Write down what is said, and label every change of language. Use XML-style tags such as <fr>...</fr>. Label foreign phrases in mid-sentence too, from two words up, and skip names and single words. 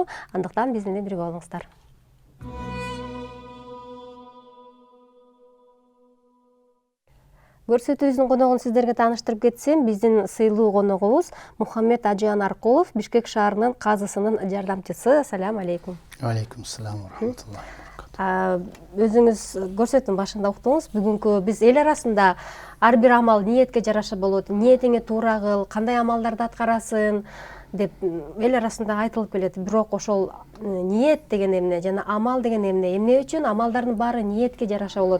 <ky>Андыктан биз менен бирге болуңуздар. Көрсөтүүбүздүн коногун сиздерге тааныштырып кетсем, биздин сыйлуу коногубуз Мухаммед Ажыан Аркулов, Бишкек шаарынын казысынын жардамчысы.</ky> <ar>السلام عليكم. عليكم السلام ورحمة الله.</ar> <ky>Өзүңүз көрсөтүүнүн башында уктуңуз. Бүгүнкү биз эл арасында ар бир амал ниетке жараша болот. Ниетиңе туура кыл, кандай амалдарды аткарасың деп эл арасында айтылып келет. Бирок ошол ниет деген эмне жана амал деген эмне үчүн амалдардын баары ниетке жараша болот.</ky>